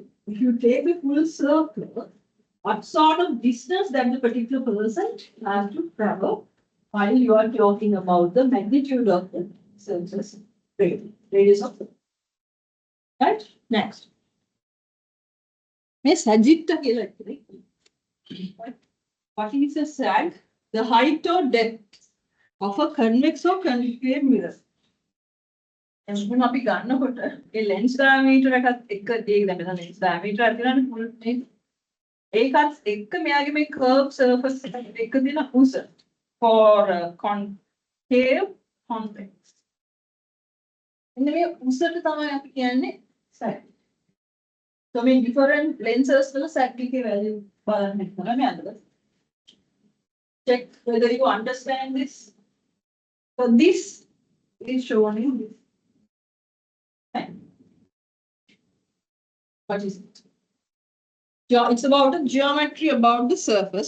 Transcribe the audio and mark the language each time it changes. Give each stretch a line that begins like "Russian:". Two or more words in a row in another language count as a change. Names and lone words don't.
English: If you take a full circle, what sort of distance that the particular person has to travel while you are talking about the magnitude of the surface radius of the. Right? Next. What is a sag? The height or depth of a convex or concave mirror.
Sinhala: එහෙනම් අපි ගන්නකොට ඒ
English: lens diameter
Sinhala: එකත් එක්ක ඒක දැන් මෙතන
English: lens diameter
Sinhala: අර තියෙනනේ full මේ ඒකත් එක්ක මෙයාගේ මේ
English: curve surface
Sinhala: එකත් එක්ක තියෙන උස
English: for concave convex.
Sinhala: එන්න මේ උසට තමයි අපි කියන්නේ sag. So මේ
English: different lenses
Sinhala: වල sag එකේ value බලන්න හිතනවා මේ අතට.
English: Check whether you understand this. So this is shown in this. What is it? It's about a geometry about the surface.